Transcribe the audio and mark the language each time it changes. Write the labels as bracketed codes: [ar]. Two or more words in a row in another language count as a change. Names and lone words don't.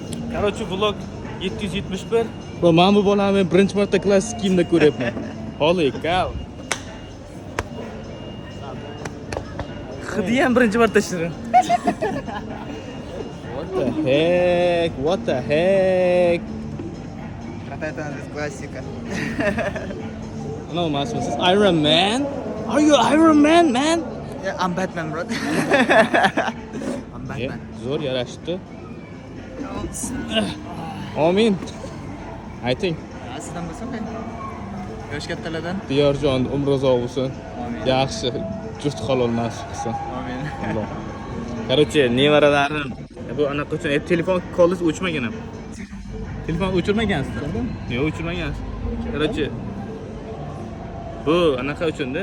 [ru] Короче, vlog 771. [uz] Va men bu bolani birinchi marta klassik kiyimda ko'ryapman. [en] Holy cow. [uz] Hidi ham birinchi marta shirin. [en] What the heck? What the heck? [ru] Это классика. [en] No, Master, this is Iron Man? Are you Iron Man, man? Yeah, I'm Batman, bro. I'm Yeah, Batman. [uz] zo'r yarashdi. Amin. [en] I think [uz] Sizdan bo'lsin. Yosh kattalardan. Diyorjon umri uzoq bo'lsin. Amin. Yaxshi juft halol nasib qilsin. Amin. Alloh. Короче, nevaralarim. Bu anaqa uchun telefon qo'lingiz o'chmagan ham. Telefon o'chirmagansiz? Yo'q, o'chirmagansiz. Короче, bu anaqa uchun-da.